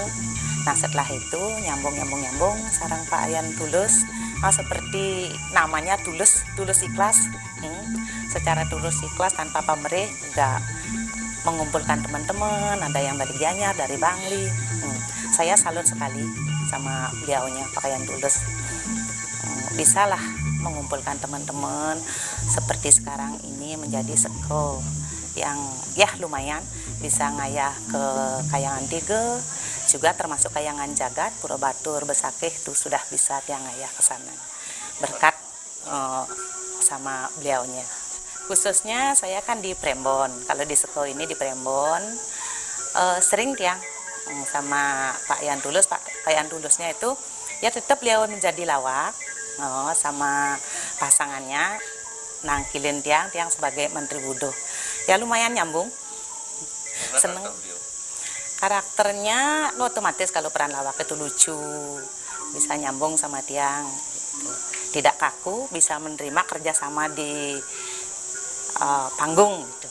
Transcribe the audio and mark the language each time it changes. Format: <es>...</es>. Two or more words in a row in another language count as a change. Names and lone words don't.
<id>Nah setelah itu nyambung sarang Pak Wayan Tulus, seperti namanya tulus ikhlas, secara tulus ikhlas tanpa pamrih, juga mengumpulkan teman-teman, ada yang dari Gianyar, dari Bangli. Saya salut sekali sama beliaunya Pak Wayan Tulus. Bisalah mengumpulkan teman-teman seperti sekarang ini menjadi seko yang ya lumayan bisa ngayah ke Kayangan Tiga, juga termasuk Kayangan Jagat, Pura Batur, Besakeh itu sudah bisa dia ngayah ke sana berkat sama beliaunya. Khususnya saya kan di Prembon, kalau di seko ini di Prembon sering tiang sama Pak Wayan Tulus. Pak Wayan Tulusnya itu ya tetap beliau menjadi lawak sama pasangannya</id> <ban>nangkilin tiang</ban> <id>sebagai Menteri Budo. Ya lumayan nyambung, seneng. Karakternya otomatis kalau peran lawak itu lucu, bisa nyambung sama tiang, tidak kaku, bisa menerima kerjasama di panggung gitu.</id>